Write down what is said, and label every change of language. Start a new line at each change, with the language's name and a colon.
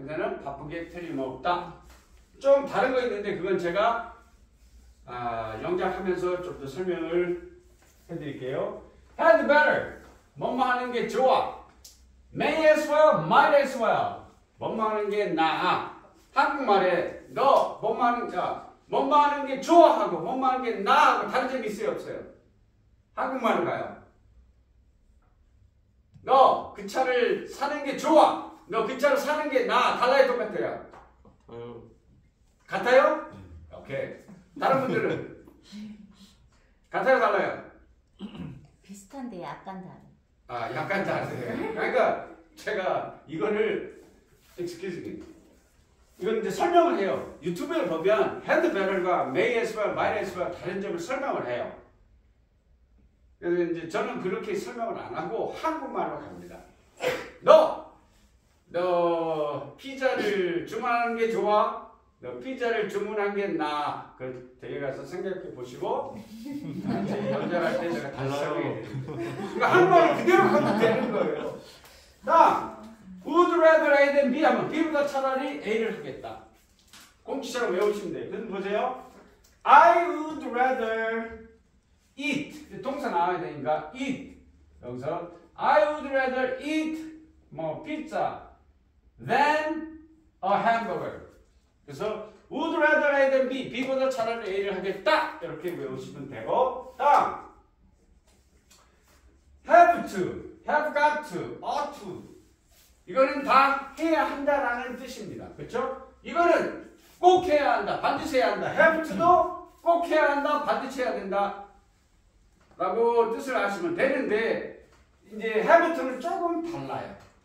Korean: 그녀는 바쁘게 틀림없다. 좀 다른 거 있는데 그건 제가 영작하면서 좀 더 설명을 해드릴게요.
English: Had better.
Korean: 뭐뭐 하는 게 좋아.
English: May as well, might as well.
Korean: 뭐뭐 하는 게 나아. 한국말에 너 뭐뭐 하는 게 좋아하고 뭐뭐 하는 게 나아하고 다른 점이 있어요, 없어요? 한국말로 가요. 너 그 차를 사는 게 좋아. 너 빗자루 사는 게 나 달라요 똑같아요? 아유. 같아요? 오케이. 다른 분들은 같아요 달라요? 비슷한데 약간 다른. 아 약간 다르세요. 그러니까 제가 이거를
English: excuse me.
Korean: 이건 이제 설명을 해요. 유튜브에 보면 had better과 may as well, might as well 다른 점을 설명을 해요. 그래서 이제 저는 그렇게 설명을 안 하고 한국말로 갑니다. 너 피자를 주문하는 게 좋아? 너 피자를 주문한 게 나아? 그 댁에 가서 생각해 보시고 이제 연결할 때 제가 다시 설명해 드립니다. 그러니까 한국말을 그대로 하면 되는 거예요. 다음 would rather A than B 하면 B보다 차라리 A를 하겠다. 공치처럼 외우시면 돼요. 그럼 보세요.
English: I would rather eat.
Korean: 동사 나와야 되니까 eat. 여기서
English: I would rather eat 뭐 피자 than a hamburger. 그래서 would rather A than B.
Korean: B보다 차라리 A를 하겠다. 이렇게 외우시면 되고 다음 have to, have got to, ought to. 이거는 다 해야 한다라는 뜻입니다. 그렇죠? 이거는 꼭 해야 한다. 반드시 해야 한다. have to도 꼭 해야 한다. 반드시 해야 된다. 라고 뜻을 아시면 되는데 이제 have to는 조금 달라요.